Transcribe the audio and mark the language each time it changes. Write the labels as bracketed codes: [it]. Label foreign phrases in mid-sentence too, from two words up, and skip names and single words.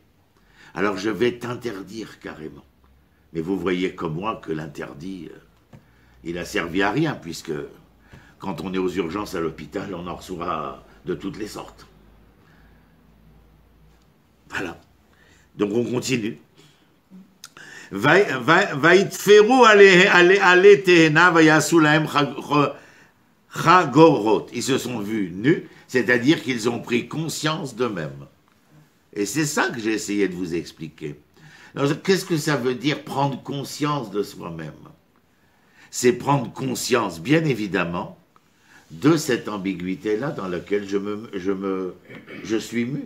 [fr] Alors je vais t'interdire carrément. » Mais vous voyez comme moi que l'interdit, il a servi à rien, puisque quand on est aux urgences à l'hôpital, on en reçoit de toutes les sortes. Voilà. Donc on continue. [he] ויתפרו עלי תאנה ויעשו להם חגורות. [fr] Ils se sont vus nus, c'est-à-dire qu'ils ont pris conscience d'eux-mêmes. Et c'est ça que j'ai essayé de vous expliquer. Qu'est-ce que ça veut dire prendre conscience de soi-même? C'est prendre conscience, bien évidemment, de cette ambiguïté-là dans laquelle je suis mu.